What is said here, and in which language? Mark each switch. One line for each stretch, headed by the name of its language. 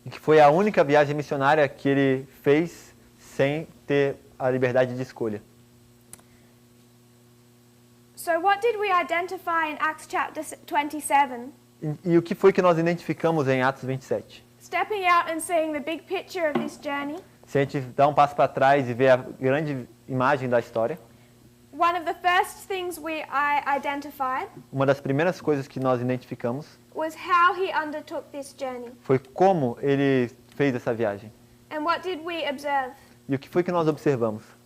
Portuguese: E que foi a única viagem missionária que ele fez sem ter a liberdade de escolha.
English: So what did we identify in Acts chapter 27?
Portuguese: E o que foi que nós identificamos em Atos 27?
English: Stepping out and seeing the big picture of this journey,
Portuguese: Se a gente dá um passo para trás e ver a grande imagem da história,
English: one of the first things I identified
Portuguese: uma das primeiras coisas que nós identificamos
English: was how he undertook this journey.
Portuguese: foi como ele fez essa viagem.
English: And what did we observe?
Portuguese: E o que foi que nós observamos?